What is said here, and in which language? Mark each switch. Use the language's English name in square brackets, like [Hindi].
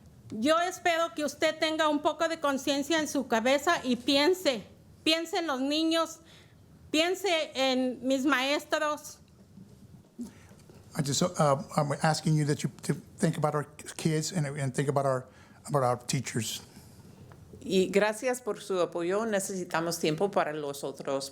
[Spanish] Yo espero que usted tenga un poco de conciencia en su cabeza y piense en los niños, piense en mis maestros. [English] I'm asking you that you to think about our kids and think about our teachers. [Spanish] Y gracias por su apoyo. Necesitamos tiempo para los otros.